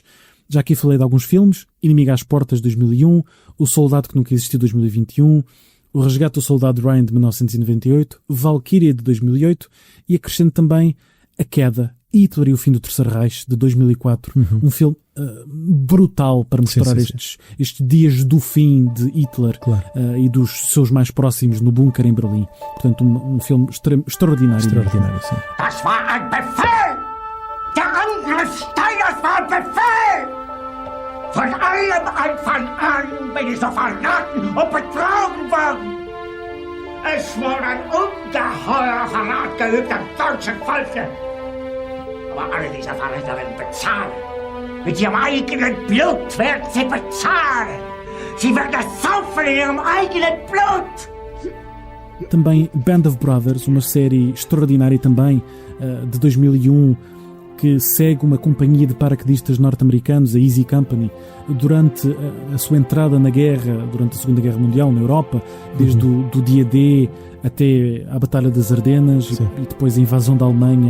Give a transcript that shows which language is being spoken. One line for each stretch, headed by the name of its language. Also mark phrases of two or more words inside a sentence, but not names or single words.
Portuguese: Já aqui falei de alguns filmes: Inimigo às Portas, 2001, O Soldado que Nunca Existiu, 2021, O Resgate do Soldado Ryan, de 1998, Valkyria, de 2008, e acrescento também A Queda, Hitler e o Fim do Terceiro Reich, de 2004. Um filme brutal para mostrar estes dias do fim de Hitler, Claro. E dos seus mais próximos no bunker em Berlim. Portanto, um filme extraordinário. Extraordinário, sim.
German: Das war ein Befehl! Der Angriff Steiners war ein Befehl! Von allem Anfang an bin ich so verraten und betrogen worden! Es wurde ein ungeheurer Verrat geübt am deutschen Volke! Aber alle diese Verräter werden bezahlen! Mit ihrem eigenen Blut werden sie bezahlen! Sie werden das saufen in ihrem eigenen Blut!
Portuguese: Também Band of Brothers, uma série extraordinária também, de 2001, que segue uma companhia de paraquedistas norte-americanos, a Easy Company, durante a sua entrada na guerra, durante a Segunda Guerra Mundial na Europa, desde do dia D até à Batalha das Ardenas e depois a invasão da Alemanha.